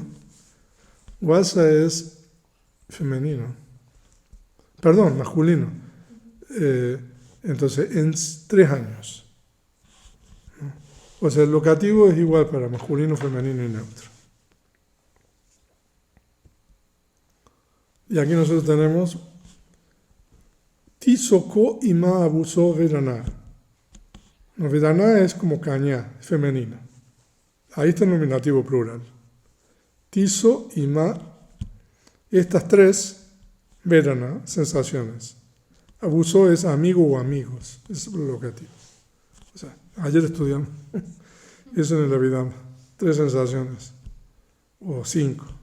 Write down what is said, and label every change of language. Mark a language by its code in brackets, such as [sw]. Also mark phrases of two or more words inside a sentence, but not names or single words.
[es] Wasa es femenino, perdón, masculino. Entonces, en 3 años. ¿No? O sea, el locativo es igual para masculino, femenino y neutro. Y aquí nosotros tenemos [pi] Tisoko ima abuso vedana. [es] No, vedana es como caña, femenino. Ahí está el nominativo plural. Tiso, ima, estas 3, vedana, sensaciones. Abuso es amigo o amigos, es el locativo. O sea, ayer estudiamos eso en el Abhidhamma, 3 sensaciones, o 5.